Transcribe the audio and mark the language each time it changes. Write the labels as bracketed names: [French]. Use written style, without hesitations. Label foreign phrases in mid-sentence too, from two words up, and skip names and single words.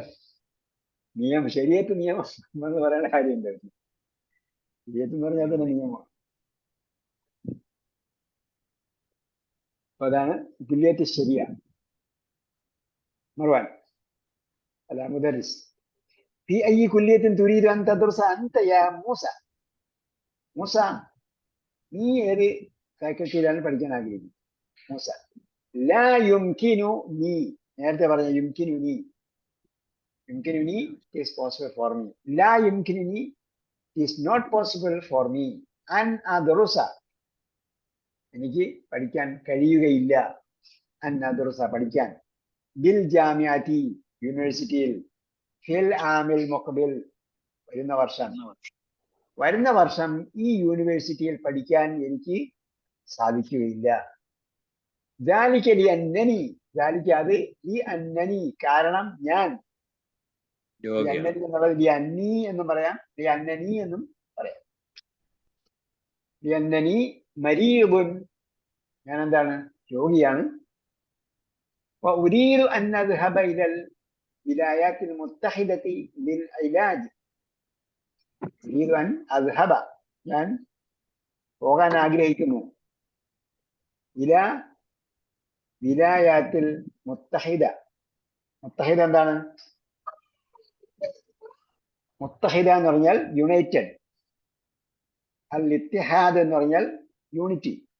[Malayalam] ശരിയത്ത് നിയമം എന്ന് പറയേണ്ട കാര്യം എന്തായിരുന്നു? ശരിയത്ത് എന്ന് പറഞ്ഞാൽ തന്നെ നിയമമാണ്. അപ്പൊ അതാണ് [Arabic] كلية الشريعة. മറുവാൻ അല്ല മുദരിസ് في أي كلية تريد أن تدرس أنت يا موسى؟ [Malayalam] മൂസ, നീ ഏത് ഫാക്കൽറ്റിയിലാണ് പഠിക്കാൻ ആഗ്രഹിക്കുന്നത്? [Arabic] موسى لا يمكنني, [Malayalam] നേരത്തെ പറഞ്ഞ [Arabic] يمكنني [English] is possible for me. [Arabic] لا يمكنني [English] is not possible for me [Arabic] أن أدرس, [Malayalam] എനിക്ക് പഠിക്കാൻ കഴിയുകയില്ല. [Arabic] أن أدرس [Malayalam] പഠിക്കാൻ, [Arabic] بالجامعة [Malayalam] യൂണിവേഴ്സിറ്റിയിൽ, [Arabic] في العام المقبل [Malayalam] വരുന്ന വർഷം ഈ യൂണിവേഴ്സിറ്റിയിൽ പഠിക്കാൻ എനിക്ക് സാധിക്കുകയില്ല. [Arabic] ذلك لأنني [Malayalam] അത് ഈ അന്നനി കാരണം ഞാൻ, അന്നനി എന്നുള്ളത് ലിഅന്നി എന്നും പറയാം, ലിഅന്നനി എന്നും പറയാം. [Arabic] لأنني مريض, [Malayalam] ഞാൻ എന്താണ്? രോഗിയാണ്. [Arabic] وأريد أن أذهب إلى الولايات المتحدة للعلاج. أريد أن أذهب, [Malayalam] ഞാൻ പോകാൻ ആഗ്രഹിക്കുന്നു. [Arabic] إلى الولايات المتحدة. [Malayalam] മുത്തഹിദ എന്താണ്? മുത്തഹിദ എന്ന് പറഞ്ഞാൽ യുണൈറ്റഡ്. [Arabic] الاتحاد [Malayalam] എന്ന് പറഞ്ഞാൽ യൂണിറ്റി.